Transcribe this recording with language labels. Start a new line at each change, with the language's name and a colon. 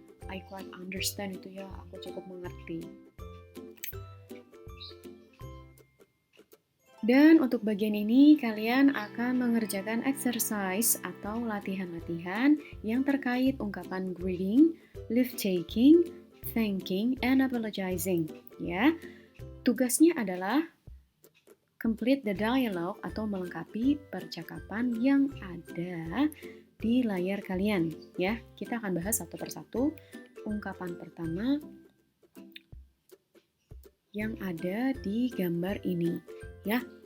English: I quite understand
Indonesian: itu ya, aku cukup mengerti. Dan untuk bagian ini kalian akan mengerjakan exercise atau latihan-latihan yang terkait ungkapan greeting, leave taking,
English: thanking, and apologizing.
Indonesian: Ya, tugasnya adalah
English: complete the dialogue
Indonesian: atau melengkapi percakapan yang ada di layar kalian. Ya, kita akan bahas satu persatu. Ungkapan pertama yang ada di gambar ini. Ya.